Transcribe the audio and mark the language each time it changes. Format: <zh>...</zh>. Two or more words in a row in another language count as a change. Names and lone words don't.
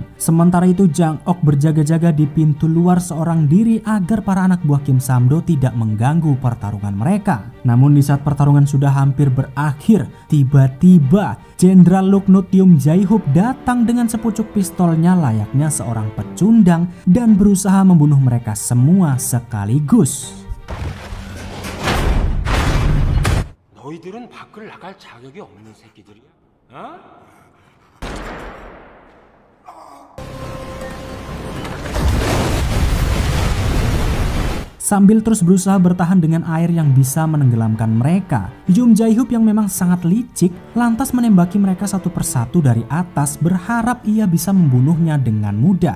<id>Sementara itu Jang-ok berjaga-jaga di pintu luar seorang diri agar para anak buah Kim Sam-do tidak mengganggu pertarungan mereka. Namun di saat pertarungan sudah hampir berakhir, tiba-tiba Jenderal Luknut Yoom Jae-hoop datang dengan sepucuk pistolnya layaknya seorang pecundang dan berusaha membunuh mereka semua sekaligus.</id> <ko>너희들은 밖을 나갈 자격이 없는 새끼들이야. 어?</ko> <id>Sambil terus berusaha bertahan dengan air yang bisa menenggelamkan mereka, Yoom Jae-hoop yang memang sangat licik lantas menembaki mereka satu persatu dari atas berharap ia bisa membunuhnya dengan mudah.</id>